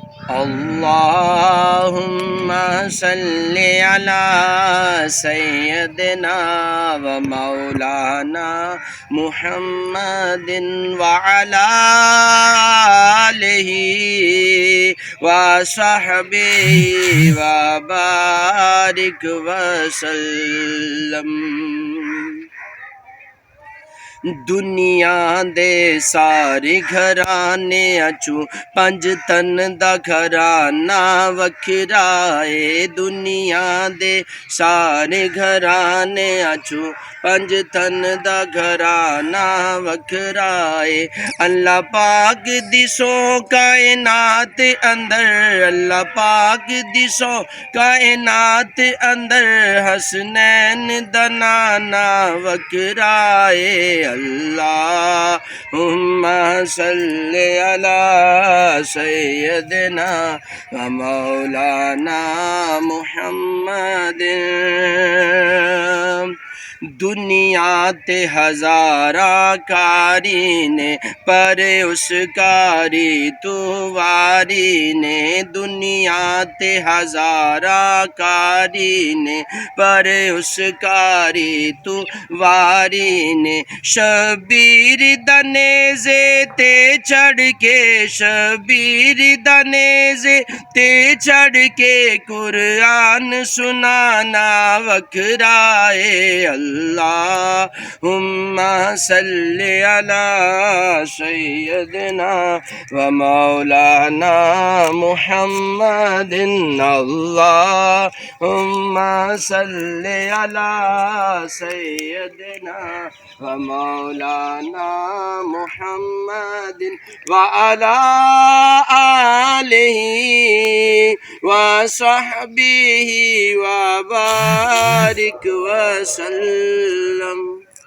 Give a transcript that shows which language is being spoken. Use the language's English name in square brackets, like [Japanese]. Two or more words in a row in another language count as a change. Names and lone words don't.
[Arabic] اللهم صل على سيدنا ومولانا محمد وعلى آله وصحبه وبارك وسلم. [Punjabi] دنیا دے سارے گھرانے اچو پنج تن دا گھرانا وکھرا اے. دنیا دے سارے گھرانے اچو پنج تن دا گھرانا وکھرا اے. اللہ پاک دی سو کائنات اندر، اللہ پاک دی سو کائنات اندر حسنین دا نانا وکھرا اے. [Arabic] اللهم صل على سيدنا ومولانا محمد. [Punjabi] دنیا تے ہزاراں قاری نے پر اس قاری توں واری نے. دنیا تے ہزاراں قاری نے پر اس قاری توں واری نے. شبیر دنیزے تے چڑھ کے، شبیر دنیزے تے چڑھ کے قرآن سنانا وکھرا اے. [Arabic] اللهم صل على سيدنا ومولانا محمد. اللهم صل على سيدنا ومولانا محمد وعلى آله وصحبه وبارك وسلم.